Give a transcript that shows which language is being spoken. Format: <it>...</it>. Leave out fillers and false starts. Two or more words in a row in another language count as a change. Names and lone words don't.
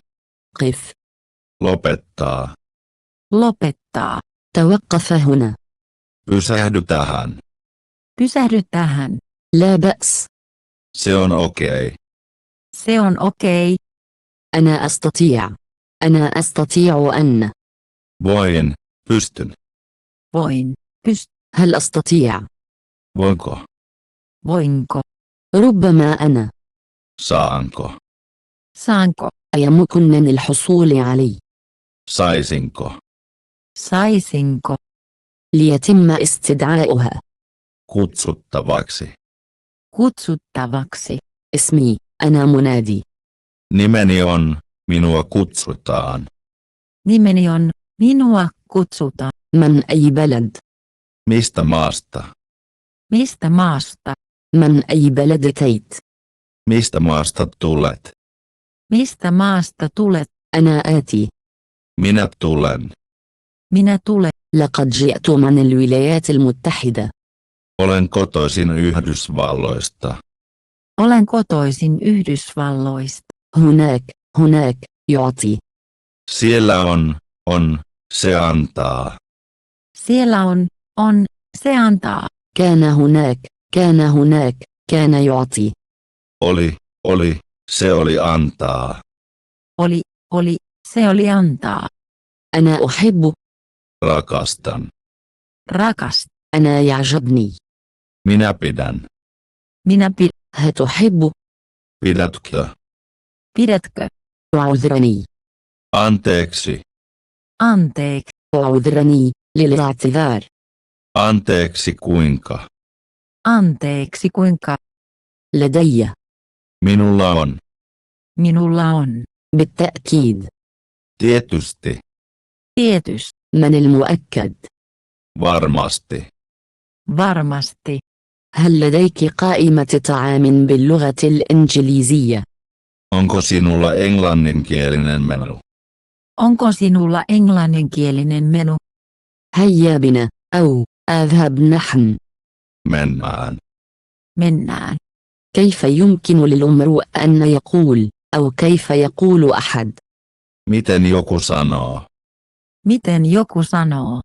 <ar>قف.</ar> <fi>Lopettaa. Lopettaa.</fi> <ar>توقف هنا.</ar> <fi>Pysähdy tähän. Pysähdy tähän.</fi> <ar>لا بأس.</ar> <fi>Se on okei. Se on okei.</fi> <ar>أنا أستطيع. أنا أستطيع أن.</ar> <fi>Pystyn. Voin.</fi> <ar>هل أستطيع؟</ar> <fi>Voinko? Voinko?</fi> <ar>ربما أنا.</ar> <fi>Saanko? Saanko?</fi> <ar>أيمكنني الحصول عليه.</ar> <fi>Saisinko? Saisinko?</fi> <ar>ليتم استدعاؤها.</ar> <fi>Kutsuttavaksi. Kutsuttavaksi.</fi> <ar>اسمي. أنا منادي.</ar> <fi>Nimeni on, minua kutsutaan. Nimeni on, minua kutsutaan.</fi> <ar>من أي بلد؟</ar> <fi>Mistä maasta? Mistä maasta?</fi> <ar>من أي بلد أتيت؟</ar> <fi>Mistä maasta tulet? Mistä maasta tulet?</fi> <ar>أنا آتي.</ar> <fi>Minä tulen. Minä tulen.</fi> <ar>لقد جئت من الولايات المتحدة.</ar> <fi>Olen kotoisin Yhdysvalloista. Olen kotoisin Yhdysvalloista.</fi> <ar>هناك يعطي.</ar> <fi>Siellä on, se antaa. Siellä on, se antaa.</fi> <ar>كان هناك كان يعطي.</ar> <fi>Oli, se oli antaa. Oli, se oli antaa.</fi> <ar>أنا أحب.</ar> <fi>Rakastan. Rakast.</fi> <ar>أنا يعجبني.</ar> <fi>Minä pidän. Minä</fi> <ar>ها تحب.</ar> <fi>Pidätkö? Pidätkö?</fi> <ar>أعذرني.</ar> <fi>Anteeksi. Anteeksi.</fi> <ar>أعذرني للاعتذار.</ar> <fi>Anteeksi kuinka? Anteeksi kuinka?</fi> <ar>لدي.</ar> <fi>Minulla on. Minulla on.</fi> <ar>بالتأكيد.</ar> <fi>Tietysti. Tietysti.</fi> <ar>من المؤكد؟</ar> <fi>Varmasti. Varmasti.</fi> <ar>هل لديك قائمة طعام باللغة الإنجليزية؟</ar> <fi>Onko sinulla englanninkielinen menu? Onko sinulla englanninkielinen menu?</fi> <ar>هيا بنا، أو اذهب نحن.</ar> <fi>Mennään. Mennään.</fi> <ar>كيف يمكن للامرؤ أن يقول، أو كيف يقول أحد؟</ar> <fi>Miten joku sanoo? Miten joku sanoo?</fi>